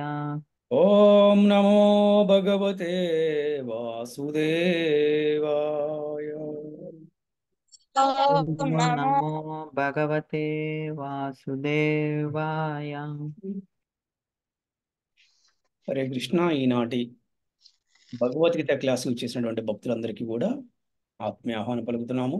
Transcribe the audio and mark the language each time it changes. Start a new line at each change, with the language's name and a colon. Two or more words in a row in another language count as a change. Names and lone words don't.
Sanskrit: ओम नमो भगवते वासुदेवाय। ओम ओम नमो नमो भगवते वासुदेवाय। हरे कृष्ण।
Telugu: ఈనాటి భగవద్గీత క్లాసులు చేసినటువంటి భక్తులందరికీ కూడా ఆత్మీయ ఆహ్వానం పలుకుతున్నాము.